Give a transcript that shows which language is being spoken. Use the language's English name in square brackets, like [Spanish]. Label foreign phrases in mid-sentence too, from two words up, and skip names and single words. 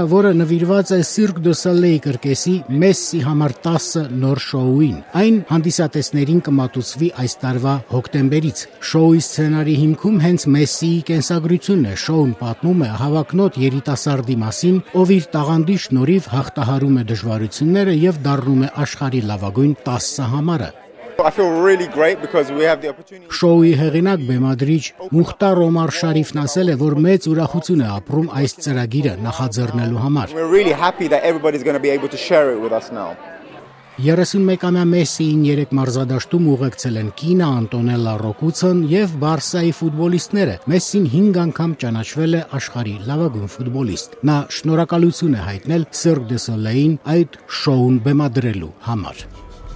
[Armenian] որը նվիրված է Cirque du Soleil կրկեսի Մեսսի համար 10 նոր շոուին։ Այն հանդիսատեսներին կմատուցվի այս տարվա հոկտեմբերից։ Շոուի սցենարի հիմքում հենց Մեսսիի կենսագրությունն է։ Շոուն պատմում է հավակնոտ երիտասարդի մասին, ով իր տաղանդի շնորհիվ հաղթահարում է դժվարությունները եւ դառնում է աշխարհի լավագույն 10 համարը։ [English] I feel really great because we have the opportunity. [Armenian] Շոուի հեղինակ բեմադրիչ Մուխտար Օմար Շարիֆն ասել է, որ մեծ ուրախություն է ապրում այս ծրագիրը նախաձեռնելու համար։ [English] We're really happy that everybody's going to be able to share it with us now. [Armenian] 31-ամյա Մեսսիին 3 մարզադաշտում ուղեկցել են կինը Անտոնելլա Ռոկուցն եւ Բարսայի ֆուտբոլիստները։ Մեսսին 5 անգամ ճանաչվել է աշխարհի լավագույն ֆուտբոլիստ։ Նա շնորհակալություն է հայտնել Cirque du Soleil-ին այդ շոուն բեմադրելու համար։